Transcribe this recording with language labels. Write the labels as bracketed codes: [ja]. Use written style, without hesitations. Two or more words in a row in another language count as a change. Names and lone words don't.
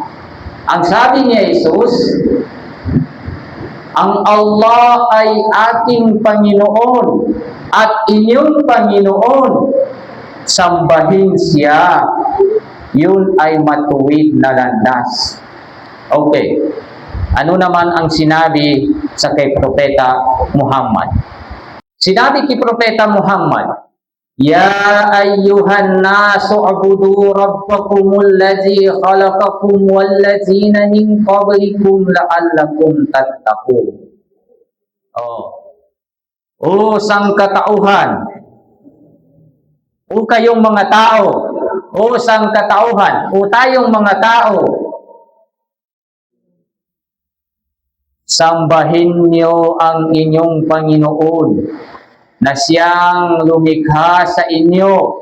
[tl] Ang sabi ni Jesus, ang Allah ay aking Panginoon at inyong Panginoon. Sambahin siya. Yun ay matuwid na landas. Okay. Ano naman ang sinabi sa kay Propeta Muhammad? Sinabi kay Propeta Muhammad, [ar] "يا أيها الناس اعبدوا ربكم الذي خلقكم والذين من قبلكم لعلكم تتقون." [tl] O sangkatauhan, o kayong mga tao, o sangkatauhan, o tayong mga tao, sambahin niyo ang inyong Panginoon na siyang lumikha sa inyo.